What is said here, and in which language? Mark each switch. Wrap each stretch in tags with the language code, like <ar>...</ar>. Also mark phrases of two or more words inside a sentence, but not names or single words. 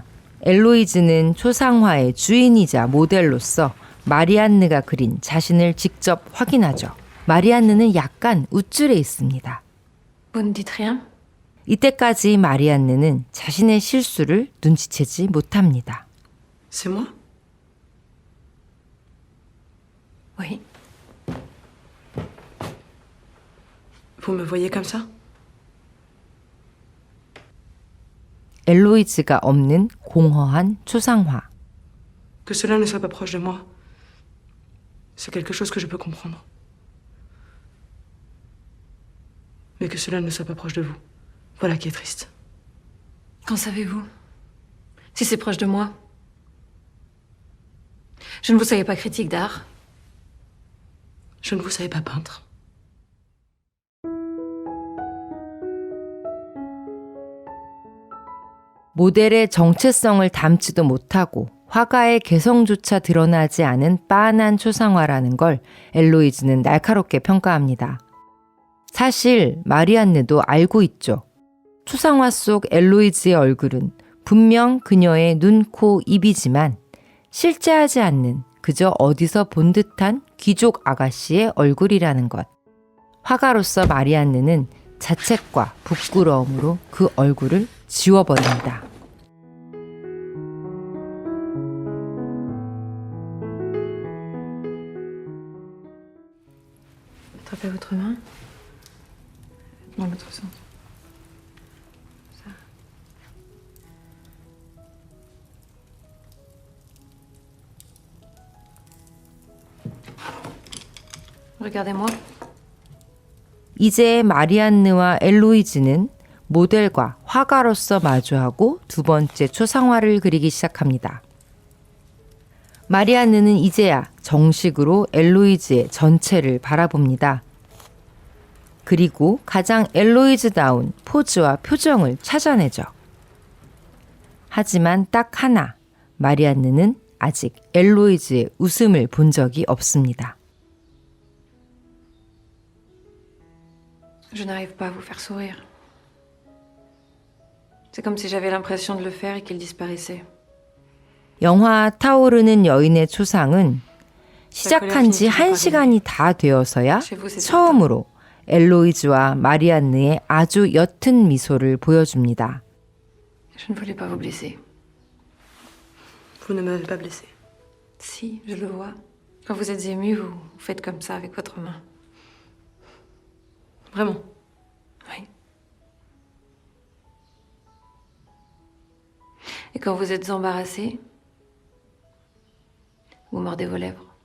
<ko>엘로이즈는 초상화의 주인이자 모델로서 마리안느가 그린 자신을 직접 확인하죠. 마리안느는 약간 우쭐해 있습니다. 이때까지 마리안느는 자신의 실수를 눈치채지 못합니다.</ko> <fr>C'est moi? Oui. Vous me voyez comme ça?</fr> <ko>엘로이즈가 없는 공허한 초상화.</ko> <fr>Que cela ne soit pas proche de moi, c'est quelque chose que je peux comprendre. Mais que cela ne soit pas proche de vous, voilà qui est triste. Qu'en savez-vous? Si c'est proche de moi. Je ne vous savais pas critique d'art. Je ne vous savais pas peintre.</fr> <ko>모델의 정체성을 담지도 못하고 화가의 개성조차 드러나지 않은 빤한 초상화라는 걸 엘로이즈는 날카롭게 평가합니다. 사실 마리안느도 알고 있죠. 초상화 속 엘로이즈의 얼굴은 분명 그녀의 눈, 코, 입이지만 실제하지 않는 그저 어디서 본 듯한 귀족 아가씨의 얼굴이라는 것. 화가로서 마리안느는 자책과 부끄러움으로 그 얼굴을 지워버립니다.</ko> <fr>Attrapez votre main. Dans l'autre sens. Ça. Regardez-moi.</fr> <ko>이제 마리안느와 엘로이즈는 모델과 화가로서 마주하고 두 번째 초상화를 그리기 시작합니다. 마리안느는 이제야 정식으로 엘로이즈의 전체를 바라봅니다. 그리고 가장 엘로이즈다운 포즈와 표정을 찾아내죠. 하지만 딱 하나, 마리안느는 아직 엘로이즈의 웃음을 본 적이 없습니다.</ko> <fr>Je n'arrive pas à vous faire sourire. C'est comme si j'avais l'impression de le faire et qu'il disparaissait.</fr> <ko>영화 타오르는 여인의 초상은 시작한 지 1시간이 다 되어서야 처음으로 엘로이즈와 마리안느의 아주 옅은 미소를 보여줍니다.</ko> <fr>Je ne voulais pas vous blesser. Vous ne m'avez pas blessé. Si, je le vois. Quand vous êtes ému, vous faites comme ça avec votre main. Vraiment. Oui. Et quand vous êtes embarrassé, vous mordez vos lèvres.</fr>